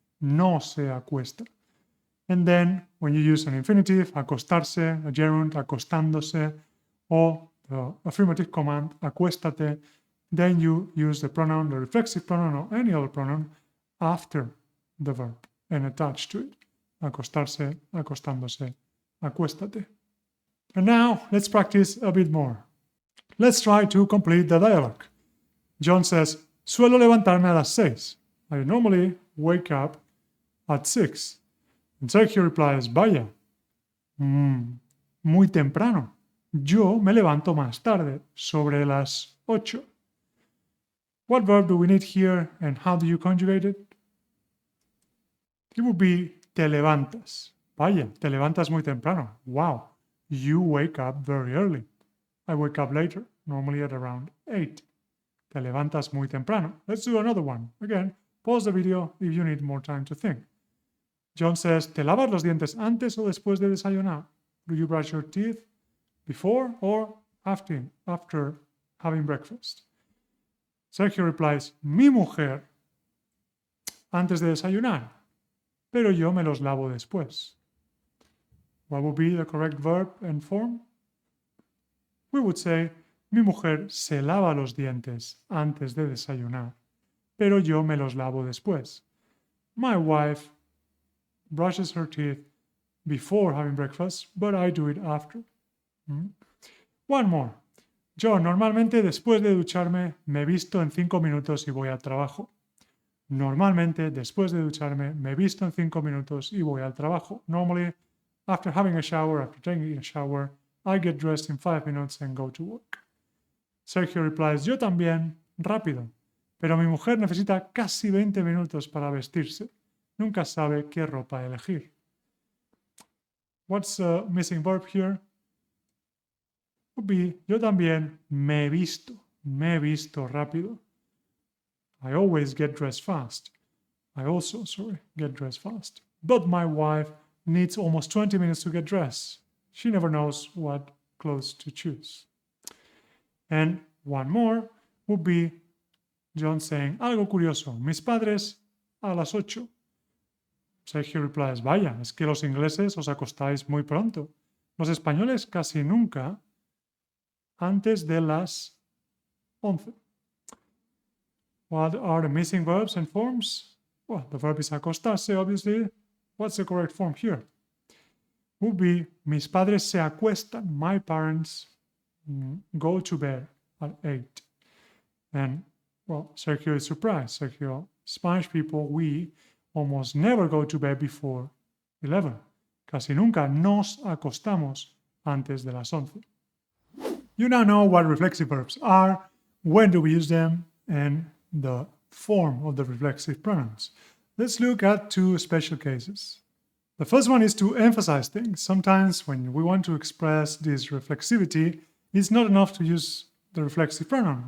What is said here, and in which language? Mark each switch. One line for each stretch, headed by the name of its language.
Spanish: No se acuesta.
English: And then when you use an infinitive, acostarse, a gerund, acostándose, or the affirmative command, acuéstate, then you use the pronoun, the reflexive pronoun, or any other pronoun after the verb and attach to it.
Spanish: Acostarse, acostándose, acuéstate.
English: And now let's practice a bit more. Let's try to complete the dialogue. John says,
Spanish: suelo levantarme a las 6.
English: I normally wake up at 6. And Sergio replies,
Spanish: vaya, muy temprano. Yo me levanto más tarde, sobre las 8.
English: What verb do we need here and how do you conjugate it? It would be
Spanish: te levantas. Vaya, te levantas muy temprano.
English: Wow, you wake up very early. I wake up later, normally at around 8.
Spanish: Te levantas muy temprano.
English: Let's do another one. Again, pause the video if you need more time to think. John says,
Spanish: ¿te lavas los dientes antes o después de desayunar?
English: Do you brush your teeth before or after having breakfast?
Spanish: Sergio replies, mi mujer, antes de desayunar, pero yo me los lavo después.
English: What would be the correct verb and form? We would say,
Spanish: mi mujer se lava los dientes antes de desayunar, pero yo me los lavo después.
English: My wife brushes her teeth before having breakfast, but I do it after. One more.
Spanish: Yo normalmente después de ducharme me visto en 5 minutos y voy al trabajo. Normalmente después de ducharme me visto en 5 minutos y voy al trabajo.
English: Normally, after having a shower, after taking a shower, I get dressed in 5 minutes and go to work.
Spanish: Sergio replies, yo también, rápido, pero mi mujer necesita casi 20 minutos para vestirse. Nunca sabe qué ropa elegir.
English: What's a missing verb here? Would be,
Spanish: yo también me visto rápido.
English: I always get dressed fast. I also, get dressed fast. But my wife needs almost 20 minutes to get dressed. She never knows what clothes to choose. And one more would be John saying,
Spanish: algo curioso, mis padres a las 8. Sergio replies, vaya, es que los ingleses os acostáis muy pronto. Los españoles casi nunca antes de las 11.
English: What are the missing verbs and forms? Well, the verb is acostarse, obviously. What's the correct form here? Would be
Spanish: mis padres se acuestan.
English: My parents go to bed at 8. And, well, Sergio is surprised. Sergio, Spanish people, we almost never go to bed before 11.
Spanish: Casi nunca nos acostamos antes de las 11.
English: You now know what reflexive verbs are, when do we use them, and the form of the reflexive pronouns. Let's look at two special cases. The first one is to emphasize things. Sometimes when we want to express this reflexivity, it's not enough to use the reflexive pronoun.